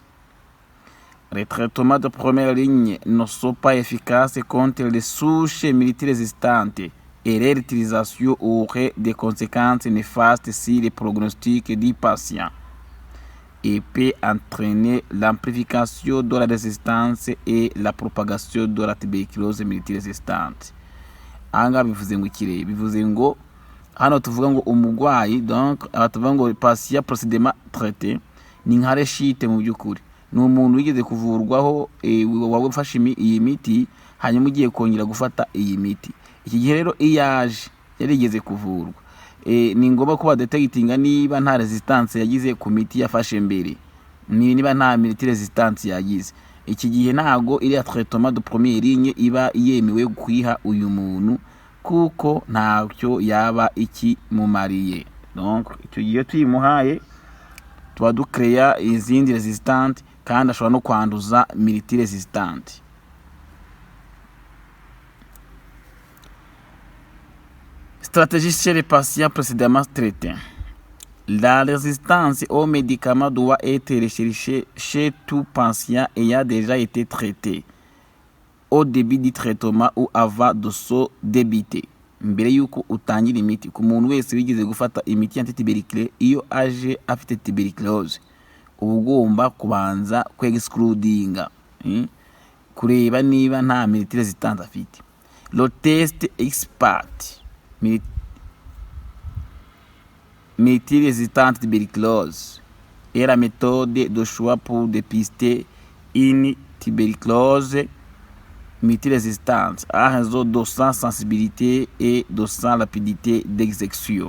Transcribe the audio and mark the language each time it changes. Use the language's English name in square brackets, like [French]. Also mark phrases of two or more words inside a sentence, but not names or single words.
[French] Les traitements de première ligne ne sont pas efficaces contre les souches multirésistantes et leur utilisation aurait des conséquences néfastes sur le pronostic du patient et peut entraîner l'amplification de la résistance et la propagation de la tuberculose multirésistante. [Kinyarwanda] Anga bivuze ngo ikire, bivuze ngo hano tuvuga ngo umugwayi, donc abatuvuga ngo [French] patient précédemment traité [Kinyarwanda] ni nka reshite mu by'ukuri. Ni umuntu wigeze kuvurwaho wawe ufashe iyi miti hanyuma ugiye kongera gufata iyi miti. Iki gihe rero iyaje yarigeze kuvurwa, ni ngombwa ko badetectinga niba nta resistance yagize ku miti yafashe mbere, niba nta multiresistance yagize. Iki gihe ntago iri [French] traitement de première ligne [Kinyarwanda] iba yemewe kwiha uyu muntu kuko ntacyo yaba ikimumariye. Donc icyo gihe tuyimuhaye tuba ducrea izindi resistante kandi ashobora no kwanduza multiresistante. [French] Stratégie chez les patients précédemment traités. La résistance aux médicaments doit être recherchée chez tout patient ayant déjà été traité au début du traitement ou avant de se débiter. [Kinyarwanda] Mbere yuko utangira imiti ku muntu wese wigeze gufata imiti antituberculeux iyo aje afite tuberculose, ubugomba kubanza kwexcludinga kureba niba nta multiresistance afite. [French] Le test expert multirésistante tuberculose est la méthode de choix pour dépister une tuberculose multirésistante à raison de sa sensibilité et de sa rapidité d'exécution.